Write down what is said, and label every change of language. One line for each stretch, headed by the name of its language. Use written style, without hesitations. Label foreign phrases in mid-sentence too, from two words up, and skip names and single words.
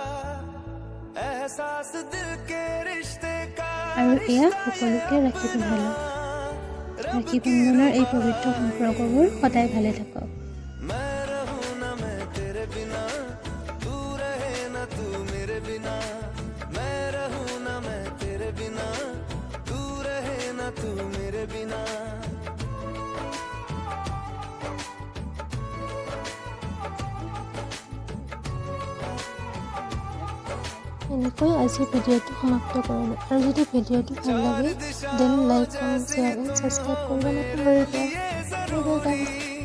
Hindi: एहसास दिल के रिश्ते का
Assamese: আৰু এয়া সকলোকে ৰাখি পিন্ধালোঁ। ৰাখী বন্ধনৰ এই পবিত্ৰ সম্পৰ্কবোৰ সদায় ভালে থাকক।
Hindi: मैं रहूं ना मैं तेरे बिना तू रहे ना तू मेरे बिना मैं रहूं ना मैं तेरे बिना तू रहे ना तू मेरे बिना
Assamese: এনেকৈ আজিৰ ভিডিঅ'টো সমাপ্ত কৰিলোঁ। আৰু যদি ভিডিঅ'টো ভাল লাগে
English: then like comment share and subscribe
Assamese: কৰিব নাপাহৰিব।